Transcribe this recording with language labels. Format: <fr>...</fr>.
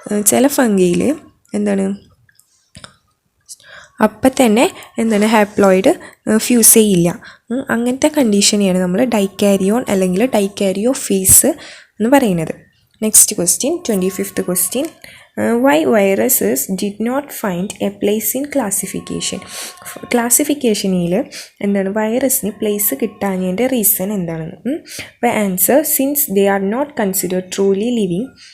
<ml>ചില ഫംഗിയിൽ എന്താണ് അപ്പം തന്നെ ഹാപ്ലോയിഡ് ഫ്യൂസ് ചെയ്യില്ല. അങ്ങനത്തെ കണ്ടീഷനെയാണ് നമ്മൾ ഡൈക്കാരിയോൺ അല്ലെങ്കിൽ ഡൈക്കാരിയോഫേസ് എന്ന് പറയുന്നത്. Next question 25th question:</ml> <en>why viruses did not find a place in classification.</en> <ml>ക്ലാസിഫിക്കേഷനിൽ വൈറസിന് place കിട്ടാഞ്ഞതിൻ്റെ reason എന്താണെന്ന്.</ml> <en>അപ്പോൾ answer: since they are not considered truly living.</en>